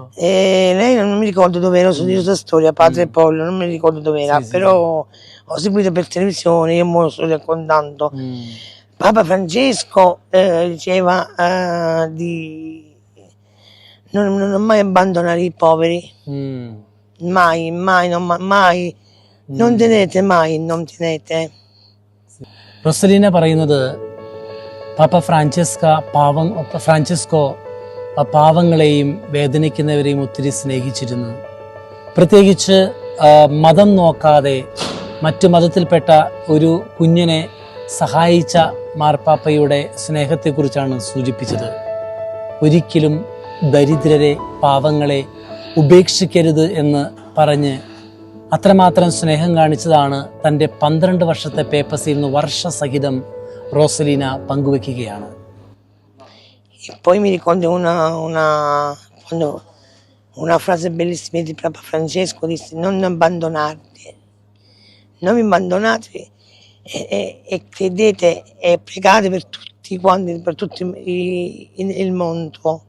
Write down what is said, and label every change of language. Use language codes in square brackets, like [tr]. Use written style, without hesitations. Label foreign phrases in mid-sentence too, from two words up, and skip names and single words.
[it] Lei non mi ricordo dove era, so di questa storia, padre Pollo, non mi ricordo dove era, però ho seguito per televisione, io me lo sto raccontando. Papa Francesco diceva di non mai abbandonare i poveri, mai, non tenete mai, non tenete. [ml] റൊസലീന പറയുന്നത് പാപ്പ ഫ്രാൻസിസ്കോ പാവങ്ങളെയും വേദനിക്കുന്നവരെയും ഒത്തിരി സ്നേഹിച്ചിരുന്നു. പ്രത്യേകിച്ച് മതം നോക്കാതെ മറ്റു മതത്തിൽപ്പെട്ട ഒരു കുഞ്ഞിനെ സഹായിച്ച മാർപ്പാപ്പയുടെ സ്നേഹത്തെക്കുറിച്ചാണ് സൂചിപ്പിച്ചത്. ഒരിക്കലും ദരിദ്രരെ, പാവങ്ങളെ ഉപേക്ഷിക്കരുത് എന്ന് പറഞ്ഞ് അത്രമാത്രം സ്നേഹം കാണിച്ചതാണ് തൻ്റെ 12 വർഷത്തെ പേപ്പസിൽ നിന്ന് വർഷസഹിതം റോസലീന പങ്കുവെക്കുകയാണ്. [it] E poi mi ricordo una frase bellissima di Papa Francesco, disse non abbandonarti, non vi abbandonate e credete e pregate per tutti quanti, per tutto il mondo.